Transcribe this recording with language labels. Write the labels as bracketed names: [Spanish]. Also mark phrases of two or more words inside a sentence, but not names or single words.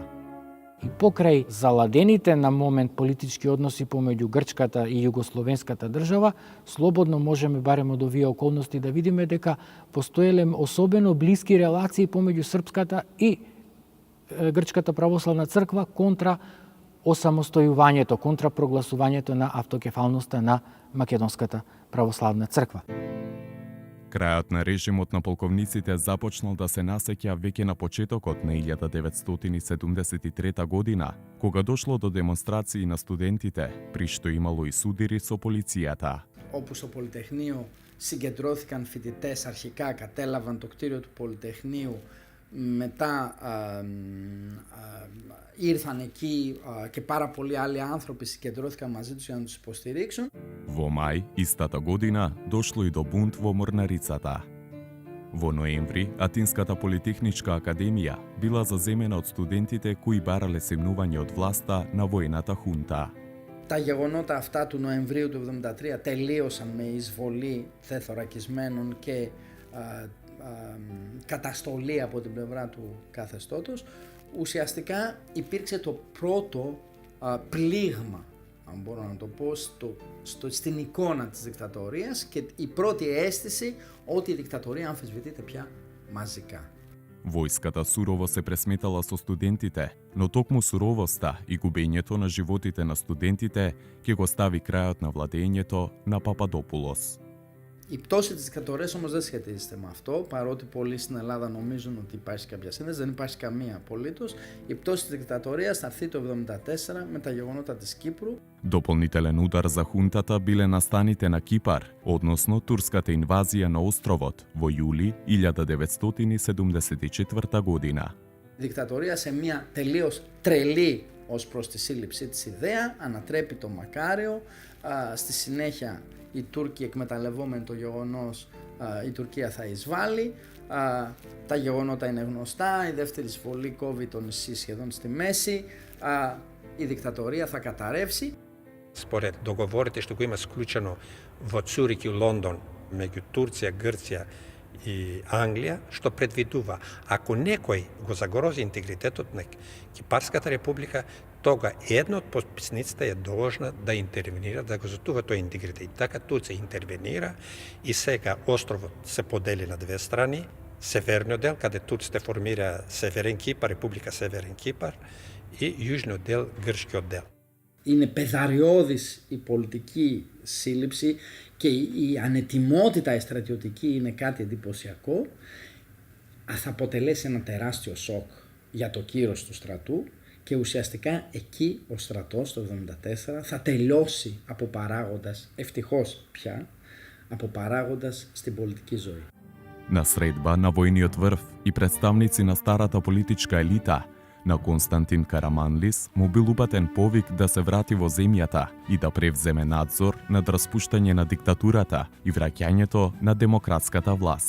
[Macedonian] И покрај заладените на момент политички односи помеѓу Грчката и Југословенската држава, слободно можеме барем од овие околности да видиме дека постоеле особено блиски релации помеѓу Српската и Грчката православна црква контра осамостојувањето, контра прогласувањето на автокефалноста на Македонската православна црква. Крајот на режимот на полковниците започнал да се насеќа веќе на почетокот на 1973 година, кога дошло до демонстрации на студентите, при што имало и судири со полицијата. [Greek] Όπου στο Πολυτεχνείο συγκεντρώθηκαν φοιτητές, αρχικά κατέλαβαν το κτίριο του Πολυτεχνείου, μετά ήρθαν εκεί και πάρα πολλοί άλλοι άνθρωποι συγκεντρώθηκαν μαζί τους για να τους υποστηρίξουν. [Macedonian] Во мај истата година дошло и до бунт во Морнарицата. Во ноември, Атинската политехничка академија била заземена од студентите кои барале семнување од власта на војната хунта. [Greek] Τα γεγονότα αυτά του Νοεμβρίου του 1973 τελείωσαν με εισβολή θεθωρακισμένων και καταστολή από την πλευρά του καθεστώτος. Ουσιαστικά υπήρξε το πρώτο πλήγμα, αν μπορώ να το πω, στην εικόνα της δικτατορίας και η πρώτη αίσθηση ότι η δικτατορία αμφισβητείται πια μαζικά. [Macedonian] Војската сурово се пресметала со студентите, но токму суровоста и губењето на животите на студентите ќе го стави крајот на владењето на Пападопулос. [Greek] Η πτώση της δικτατορίας όμως δεν σχετίζεται με αυτό, παρότι πολλοί στην Ελλάδα νομίζουν ότι υπάρχει κάποια σύνδεση, δεν υπάρχει καμία απολύτως. Η πτώση της δικτατορίας θα έρθει το 1974 με τα γεγονότα της Κύπρου. [Macedonian] Дополнителен удар за хунтата биле настаните на Кипар, односно турската инвазија на островот во јули 1974 година. [Greek] Η δικτατορία σε μια τελείως τρελή ως προς τη σύλληψή της ιδέα ανατρέπει το Μακάριο. Στη συνέχεια οι Τούρκοι εκμεταλλευόμενοι το γεγονός η Τουρκία θα εισβάλλει. Τα γεγονότα είναι γνωστά, η δεύτερη εισβολή κόβει το νησί σχεδόν στη μέση, η δικτατορία θα καταρρεύσει. [Macedonian] Според договорите што го има склучено во Цурих и Лондон меѓу Турција, Грција и Англија, што предвидува ако некој го загрози интегритетот на Кипарската република, тога една од подписниците е должна да интервенира, да го затува тој интегритет. И така Турција интервенира и сега островот се подели на две страни. Северниот дел, каде турците формира Северен Кипар, Република Северен Кипар, и јужниот дел, Грчкиот дел. [Greek] Είναι πεδαριώδης η πολιτική σύλληψη και η ανετιμότητα η στρατιωτική είναι κάτι εντυπωσιακό. Θα αποτελέσει ένα τεράστιο σοκ για το κύρος του στρατού και ουσιαστικά εκεί ο στρατός το 1974 θα τελειώσει από παράγοντας, ευτυχώς πια, από παράγοντας στην πολιτική ζωή. [Macedonian] На средба на војниот врв и представници на старата политичка елита, на Константин Караманлис му бил упатен повик да се врати во земјата и да превземе надзор над распуштање на диктатурата и враќањето на демократската власт.